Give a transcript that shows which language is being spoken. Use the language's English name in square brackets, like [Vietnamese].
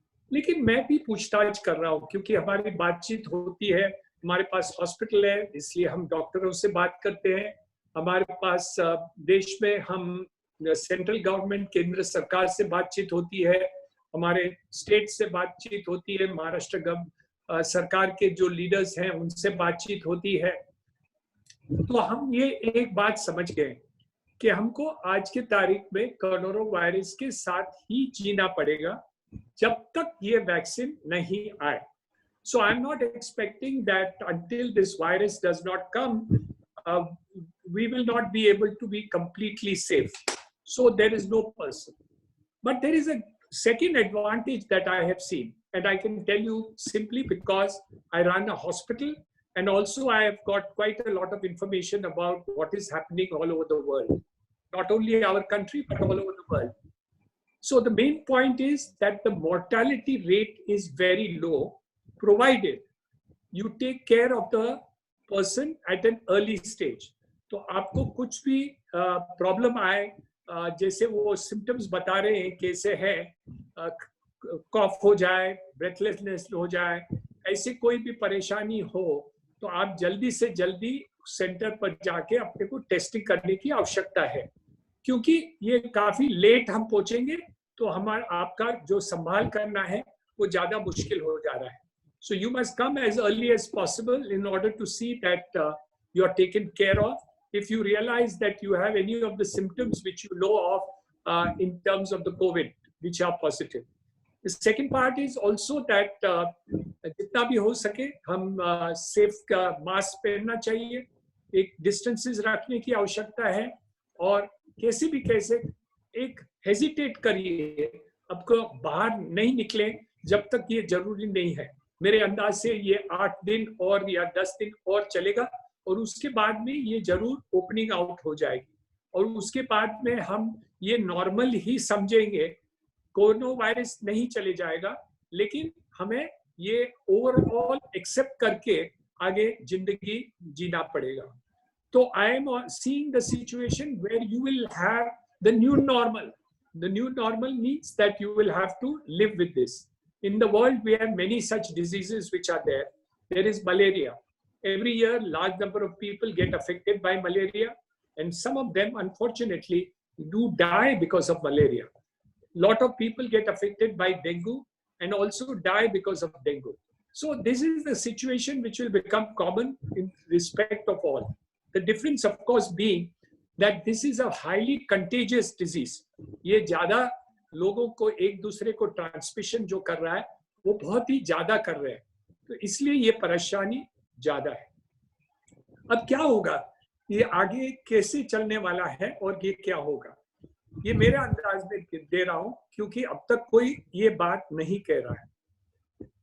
[Hindi] लेकिन मैं भी पूछताछ कर रहा हूँ क्योंकि हमारी बातचीत होती है, हमारे पास हॉस्पिटल है इसलिए हम डॉक्टरों से बात करते हैं, हमारे पास देश में हम सेंट्रल गवर्नमेंट केंद्र सरकार से बातचीत होती है, हमारे स्टेट से बातचीत होती है, महाराष्ट्र सरकार के जो लीडर्स हैं उनसे बातचीत होती है. तो हम ये एक बात समझ गए कि हमको आज के तारीख में कोरोना वायरस के साथ ही जीना पड़ेगा जब तक ये वैक्सीन नहीं आए. [English] So I'm not expecting that until this virus does not come, we will not be able to be completely safe. So there is no person. But there is a second advantage that I have seen, and I can tell you simply because I run a hospital and also I have got quite a lot of information about what is happening all over the world. Not only our country, but all over the world. So the main point is that the mortality rate is very low, provided you take care of the person at an early stage. [Hindi] तो आपको कुछ भी problem आए, जैसे वो symptoms बता रहे हैं कैसे है, कॉफ हो जाए, ब्रेथलेसनेस हो जाए, ऐसे कोई भी परेशानी हो तो आप जल्दी से जल्दी सेंटर पर जाके अपने को टेस्टिंग करने की आवश्यकता है, क्योंकि ये काफी लेट हम पहुंचेंगे तो हमारा आपका जो संभाल करना है वो ज्यादा मुश्किल हो जा रहा है. [English] So you must come as early as possible in order to see that you are taken care of. If you realize that you have any of the symptoms which you know of in terms of the COVID, which are positive. The second part is also that [Hindi] जितना भी हो सके हम safe का mask पहनना चाहिए, एक distances रखने की आवश्यकता है और कैसे भी कैसे एक हेजिटेट करिए, आपको बाहर नहीं निकले जब तक ये जरूरी नहीं है. मेरे अंदाज से ये 8 दिन और या 10 दिन और चलेगा और उसके बाद में ये जरूर ओपनिंग आउट हो जाएगी और उसके बाद में हम ये नॉर्मल ही समझेंगे. कोरोना वायरस नहीं चले जाएगा, लेकिन हमें ये ओवरऑल एक्सेप्ट करके आगे जिंदगी जीना पड़ेगा. [English] तो I am seeing the situation where you will have the new normal. The new normal means that you will have to live with this. In the world, we have many such diseases which are there. There is malaria. Every year, large number of people get affected by malaria, and some of them, unfortunately, do die because of malaria. Lot of people get affected by dengue and also die because of dengue. So this is the situation which will become common in respect of all. The difference, of course, being that this is a highly contagious disease. [Hindi] ये ज़्यादा लोगों को एक दूसरे को transmission जो कर रहा है वो बहुत ही ज्यादा कर रहे हैं, तो इसलिए ये परेशानी ज्यादा है। अब क्या होगा, ये आगे कैसे चलने वाला है और ये क्या होगा, ये मेरे अंदाज में दे रहा हूं, क्योंकि अब तक कोई ये बात नहीं कह रहा है।